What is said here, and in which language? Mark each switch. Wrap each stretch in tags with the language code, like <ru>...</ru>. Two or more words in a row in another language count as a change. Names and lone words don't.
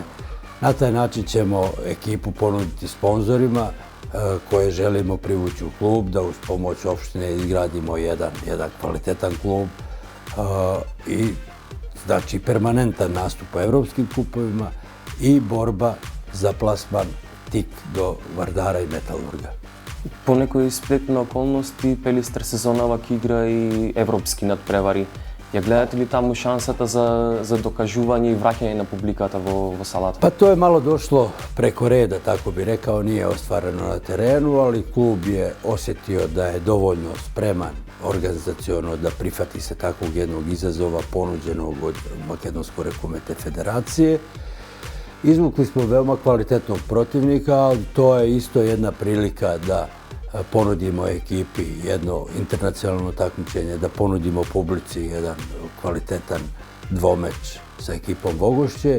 <sr>Na taj način ćemo ekipu ponuditi sponzorima koje želimo privući u klub, da uz pomoć opštine izgradimo jedan kvalitetan klub i znači permanentan nastup u evropskim kupovima i borba za plasman tik do Vardara i Metalurga.</sr> <mk>По некои сплет на околности, Пелистер сезонава ќе игра и европски надпревари. Ја гледате ли таму шансата за докажување и враќање на публиката во салата?</mk> <sr>Pa to je malo došlo preko reda, tako bi rekao, nije ostvareno na terenu, ali klub je osjetio da je dovoljno spreman organizaciono da prihvati se takvog jednog izazova ponuđenog od Makedonsko rukometne federacije. Izvukli smo veoma kvalitetnog protivnika, ali to je isto jedna prilika da ponudimo ekipi jedno internacionalno takmičenje, da ponudimo publici jedan kvalitetan dvomeč sa ekipom Vogošće.</sr>